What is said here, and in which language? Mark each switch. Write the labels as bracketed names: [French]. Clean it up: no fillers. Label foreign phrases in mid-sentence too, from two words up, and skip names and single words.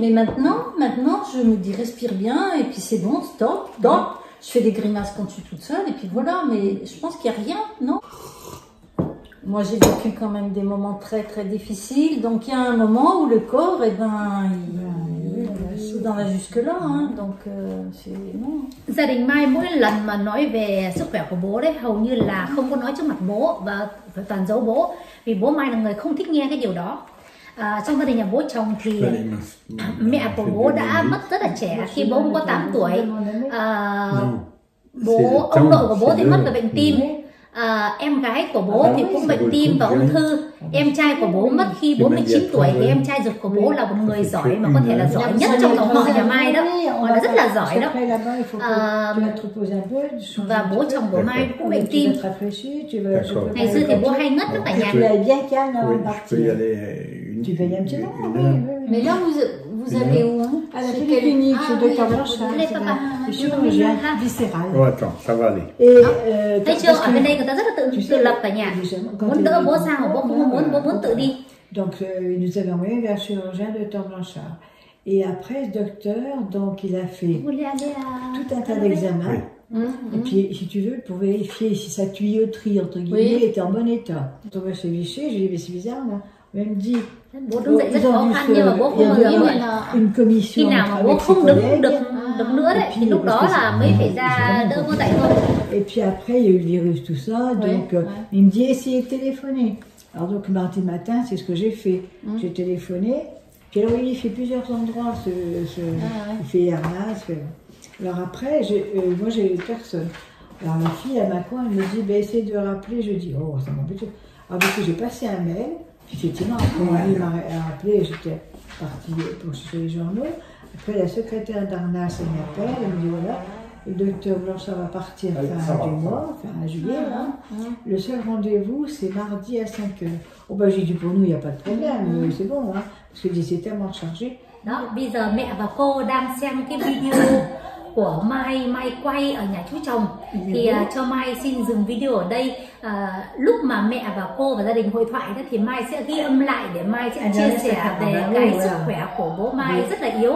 [French] Mais maintenant je me dis respire bien et puis c'est bon, stop. Je fais des grimaces quand je suis toute seule et puis voilà, mais je pense qu'il n'y a rien, non? Moi j'ai vécu quand même des moments très très difficiles, donc il y a un moment où le corps, eh ben, il dans la jusque-là, hein, donc c'est non. [Vietnamese] Gia đình Mai mỗi lần mà nói về sức khỏe của bố đấy hầu như là không có nói trước mặt bố và phải toàn giấu bố, vì bố Mai là người không thích nghe cái điều đó. Trong gia đình nhà bố chồng thì mẹ của bố đã mất rất là trẻ, khi bố có 8 tuổi. Ông nội của bố thì mất về bệnh tim. Em gái của bố thì cũng bệnh tim và ung thư. Em trai của bố mất khi bố 19 tuổi thì em trai ruột của bố là một người giỏi mà có thể là giỏi nhất trong dòng họ nhà Mai đó, mà là rất là giỏi đó. Và bố chồng của Mai cũng bệnh tim. Ngày xưa thì bố hay ngất rất là nhạt. [French] Mais là vous allez où hein? À la polyclinique, chez le docteur Blanchard, le chirurgien viscéral. Oh, attends, ça va aller. [Vietnamese] Thấy chưa, ở bên đây người ta rất là tự lập cả nhà. Muốn đỡ bố sang mà bố không muốn, bố muốn tự đi. [French] Donc il nous avait envoyé vers le chirurgien le docteur Blanchard. Et après ce docteur, donc il a fait tout un tas d'examens. Et puis, si tu veux, pour vérifier si sa tuyauterie, entre guillemets, était en bon état. Quand on va chez Vichy, je lui dis, mais c'est bizarre, là. Elle me dit, [Vietnamese] Bố đứng dậy rất khó khăn nhưng mà bố không [French] il y [Vietnamese] ngờ như vậy. [French] avait une [Vietnamese] Khi [French] commission [Vietnamese] nào mà [French] avec [Vietnamese] bố [French] ses [Vietnamese] không đứng [French] collègues. [Vietnamese] được nữa đấy thì lúc đó là mới phải ra đỡ bố dậy thôi. [French] Et puis après, il y a eu le virus, tout ça. Donc, il me dit, essayez de téléphoner. Alors, donc, mardi matin, c'est ce que j'ai fait. J'ai téléphoné. Puis alors, il fait plusieurs endroits. Il fait Hermas. Alors après, moi, j'ai eu personne. Alors, la fille, à ma coin, elle me dit, ben, essayez de rappeler. Je dis, oh, ça m'embête. Alors, du coup, j'ai passé un mail. Puis, effectivement, après, il m'a rappelé. J'étais partie pour chercher les journaux. Après, la secrétaire d'Arnas, elle m'appelle. Elle me dit, voilà. Le docteur Blanchard va partir fin du mois, fin juillet. Le seul rendez-vous, c'est mardi à 5h. Oh, bah, j'ai dit pour nous, il n'y a pas de problème, c'est bon, hein, parce que c'est tellement chargé. [Vietnamese] Đó, bây giờ mẹ và cô đang xem cái video của Mai quay ở nhà chú chồng. Thì cho Mai xin dừng video ở đây. Lúc mà mẹ và cô và gia đình hội thoại đó thì Mai sẽ ghi âm lại để Mai sẽ chia sẻ về cái sức khỏe của bố Mai rất là yếu.